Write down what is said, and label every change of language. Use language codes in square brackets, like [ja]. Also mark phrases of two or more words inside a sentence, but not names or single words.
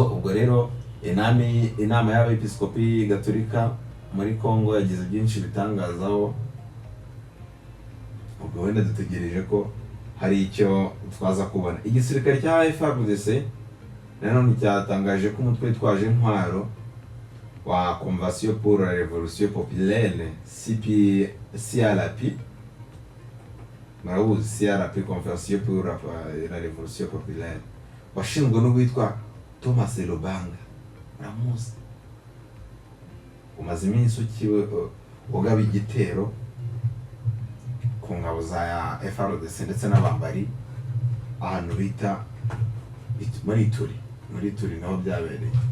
[rw] Ubwo rero inama y'abepiskopi gatolika muri Congo yagize byinshi bitangazaho. Ubwo wenda dutegereje ko hari icyo twaza kubona. Igisirikare cya FARDC nanone cyatangaje ko umutwe twaje intwaro wa Convention pour la Révolution Populaire CRP, murabuzi CRP, Convention pour la Révolution Populaire, washinzwe n'uwitwa Thomas Lubanga, muramuzi, umaze iminsi ugaba igitero ku ngabo za FARDC ndetse n'abambari ahantu bita muri Turi naho byabereye.